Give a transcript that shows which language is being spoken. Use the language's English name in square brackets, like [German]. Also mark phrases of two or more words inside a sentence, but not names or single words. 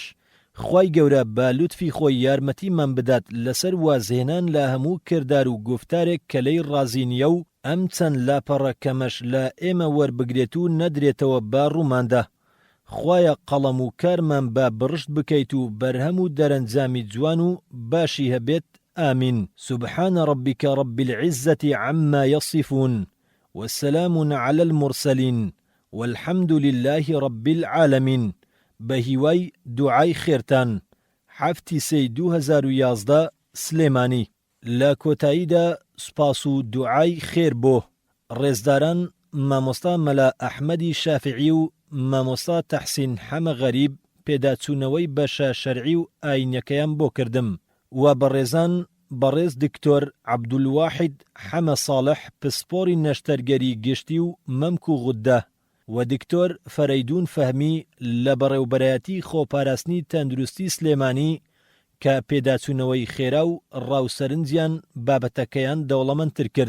[Central Kurdish] خوای گەورە بە لوتفی خۆی یارمەتیمان بدات لەسەر وازهێنان لە هەموو کردار و گفتارێک کە لەی ڕازی نییە و ئەم چەند لاپەڕە کەمەش لە ئێمە وەربگرێت و نەدرێتەوە با ڕووماندا. خوایە قەڵەم و کارمان بە بڕشت بکەیت و بەرهەم و دەرەنجامی جوان و باشی هەبێت. آمين. [Arabic] سبحان ربك رب العزة عما يصفون والسلام على المرسلين والحمد لله رب العالمين. [Central Kurdish] بهیوای دوعای خێرتان. حفتی سی 2011 سلێمانی. لە کۆتاییدا سپاس و دوعای خێر بۆ ڕێزداران مامۆستا مەلا ئەحمەدی شافعی و مامۆستا تەحسین حەمە غەریب پێداچوونەوەی بەشە شەرعی و ئاینەکەیان بۆ کردم و بەڕێزان بەڕێز دکتۆر عەبدولواحید حەمە ساڵح پسپۆری نەشتەرگەری گشتی و مەمک و غوددە و دکتۆر فەرەیدون فەهمی لە بەڕێوبەرایەتی خۆپاراستنی تەندروستی سلێمانی کە پێداچوونەوەی خێرا و ڕاوسەرنجیان بابەتەکەیان دەوڵەمەندتر کرد.